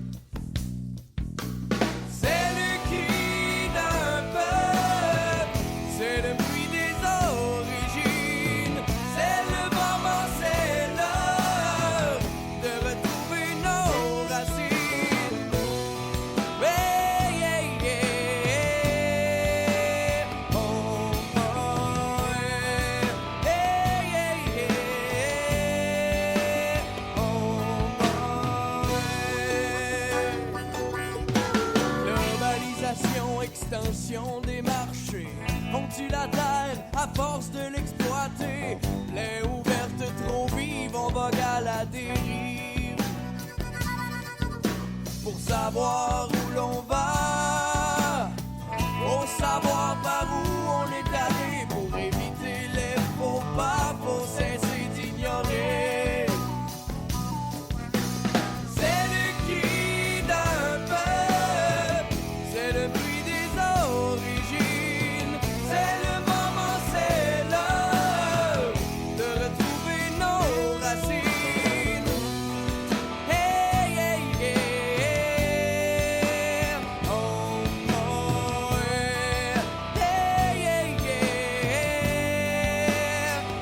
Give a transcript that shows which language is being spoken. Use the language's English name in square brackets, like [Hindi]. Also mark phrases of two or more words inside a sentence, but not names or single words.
[French] C'est le cri d'un peuple, c'est le bruit des origines, c'est le moment, c'est l'heure de retrouver nos racines. [English] Yeah, yeah, yeah. Oh, oh, yeah. Yeah, yeah, yeah. Oh, oh, yeah. [French] Globalisation, extension des marchés, on tue la terre à force de l'exploiter. Plaie ouverte trop vive, on vogue à la dérive. Pour savoir où l'on va, faut savoir par où on est allé. Pour éviter les faux pas, faut cesser d'ignorer. C'est le cri d'un peuple, c'est le bruit des origines, c'est le moment, c'est l'heure de retrouver nos racines. [English] Hey, hey, yeah. Oh, oh, yeah. Hey, hey, yeah.